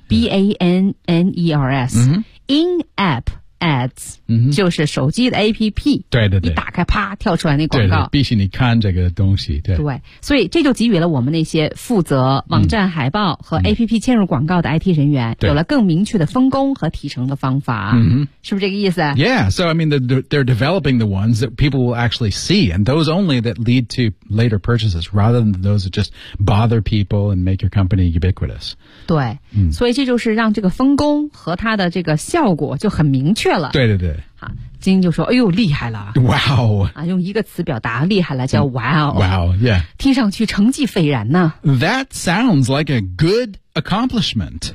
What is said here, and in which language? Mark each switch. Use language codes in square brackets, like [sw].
[zh] B A N N E R S。 [en] In-app ads， [zh] 就是手机的 APP。对对对，一打开啪跳出来那广告。对对对，必须你看这个东西。对对，所以这就给予了我们那些负责网站海报和 APP 嵌入广告的 IT 人员，有了更明确的分工和提成的方法。是不是这个意思 [en] ？Yeah， so I mean they're developing the ones that people will actually see, and those only that lead to later purchases, rather than those that just bother people and make your company ubiquitous。 [zh] 对，所以这就是让这个分工和它的这个效果就很明确。确了，对对对，好，金就说：“哎呦，厉害了 [en] ，Wow！ [zh] 啊，用一个词表达厉害了，叫 [en] Wow，Yeah， [zh] 听上去成绩斐然呢。 [en] That sounds like a good accomplishment。